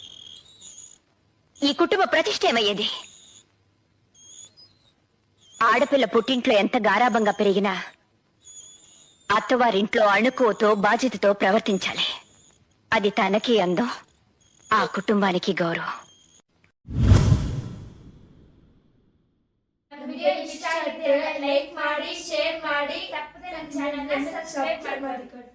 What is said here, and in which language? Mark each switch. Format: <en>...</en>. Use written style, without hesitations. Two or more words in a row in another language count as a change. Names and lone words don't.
<te>ఈ కుటుంబ ప్రతిష్ట ఏమయ్యేది? ఆడపిల్ల పుట్టింట్లో ఎంత గారాబంగా పెరిగినా అత్తవారింట్లో అణుకువతో బాధ్యతతో ప్రవర్తించాలి. అది తనకి అందం, ఆ కుటుంబానికి గౌరవం.</te> <kn>ಲೈಕ್ ಮಾಡಿ, ಶೇರ್ ಮಾಡಿ, ತಪ್ಪದೆ ನನ್ನ ಚಾನೆಲ್ ಸಬ್ಸ್ಕ್ರೈಬ್ ಮಾಡಿ.</kn>